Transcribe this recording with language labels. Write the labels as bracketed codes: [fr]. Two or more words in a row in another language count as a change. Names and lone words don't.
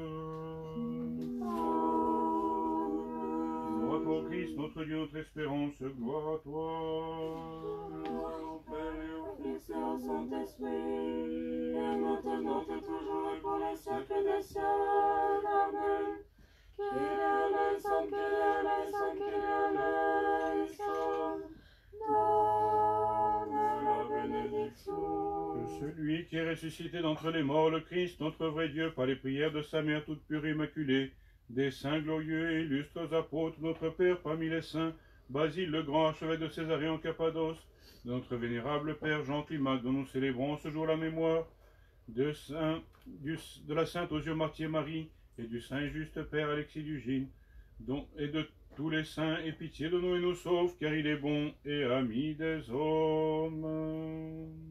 [fr] Gloire à toi, ô Christ, notre Dieu, notre espérance, gloire à toi. Père et au Fils et au Saint-Esprit, et maintenant et toujours et pour les siècles des siècles. Amen. [el] Kyrie eleison, Kyrie eleison, Kyrie eleison. [fr] Donne la bénédiction. Que celui qui est ressuscité d'entre les morts, le Christ, notre vrai Dieu, par les prières de sa mère toute pure et immaculée, des saints glorieux et illustres apôtres, notre Père parmi les saints, Basile le grand archevêque de Césarée en Cappadoce, de notre vénérable Père Jean Climac, dont nous célébrons ce jour la mémoire, de la sainte aux yeux martyr Marie, et du saint et juste Père Alexis Dugine, et de tous les saints, et pitié de nous et nous sauve, car il est bon et ami des hommes.